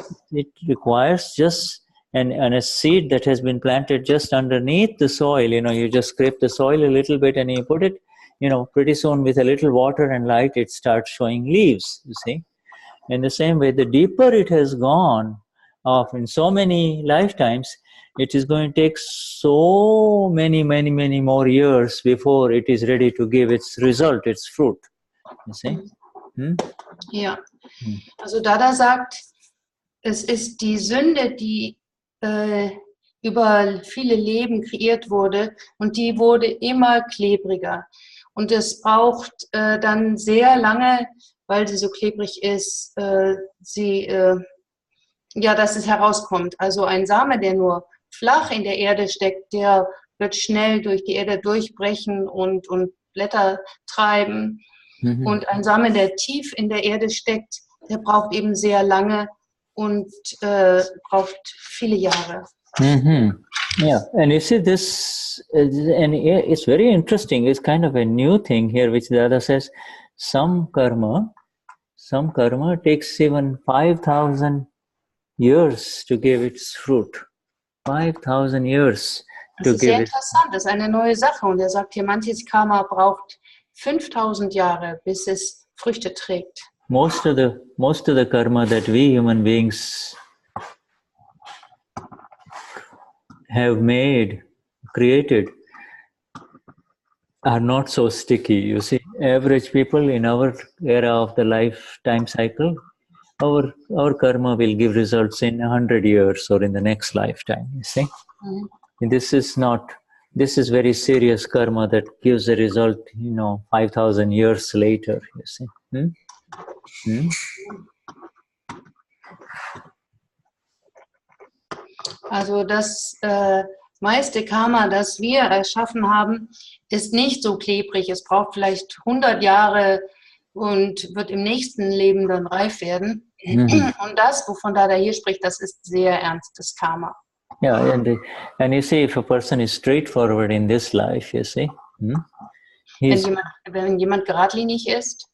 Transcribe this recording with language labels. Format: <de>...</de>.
<en>It requires just and a seed that has been planted just underneath the soil, you know, you just scrape the soil a little bit and you put it, you know, pretty soon with a little water and light, it starts showing leaves, you see. In the same way, the deeper it has gone in so many lifetimes, it is going to take so many more years before it is ready to give its result, its fruit, you see.</en> <de>Ja, also Dada sagt, es ist die Sünde, die über viele Leben kreiert wurde und die wurde immer klebriger. Und es braucht dann sehr lange, weil sie so klebrig ist, dass es herauskommt. Also ein Same, der nur flach in der Erde steckt, der wird schnell durch die Erde durchbrechen und Blätter treiben. Und ein Same, der tief in der Erde steckt, der braucht eben sehr lange und braucht viele Jahre.</de> <en>Yeah, and you see this, and it's very interesting. It's kind of a new thing here, which the other says, some karma takes even 5,000 years to give its fruit. 5,000 years</en> <de>Das</de> <en>to</en> <de>ist sehr</de> <en>give it.</en> <de>interessant, das ist eine neue Sache. Und er sagt hier, manches Karma braucht 5.000 Jahre, bis es Früchte trägt.</de> <en>Most of the karma that we human beings have created, are not so sticky. You see, average people in our era of the lifetime cycle, our karma will give results in 100 years or in the next lifetime, you see. And this is very serious karma that gives a result, 5,000 years later, you see.</en> <de>Also das meiste Karma, das wir erschaffen haben, ist nicht so klebrig. Es braucht vielleicht 100 Jahre und wird im nächsten Leben dann reif werden. Und das, wovon Dada hier spricht, das ist sehr ernstes Karma.</de> <en>Yeah, and you see, if a person is straightforward in this life, you see,</en> <de>wenn jemand geradlinig ist,</de>